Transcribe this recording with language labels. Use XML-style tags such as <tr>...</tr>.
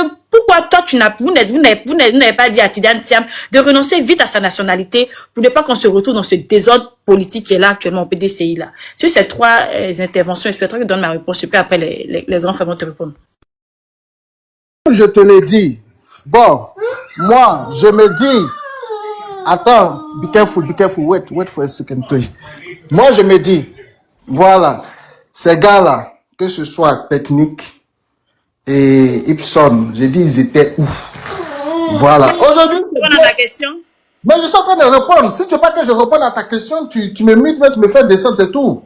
<fr>Pourquoi toi, vous n'avez pas dit à Tidiane Thiam de renoncer vite à sa nationalité pour ne pas qu'on se retrouve dans ce désordre politique qui est là actuellement au PDCI là? Sur ces 3 interventions, je souhaiterais que tu donnes ma réponse, et puis après les grands frères vont te répondre. Je te l'ai dit. Bon, moi, je me dis, attends,</fr> <en>be careful, wait for a second, please.</en> <fr>Moi, je me dis, voilà, ces gars-là, que ce soit Technique et Ipson, j'ai dit, ils étaient ouf. Voilà. Aujourd'hui, ta question? Mais je suis en train de répondre. Si tu veux pas que je réponde à ta question, tu me mutes, tu me fais descendre, c'est tout.</fr>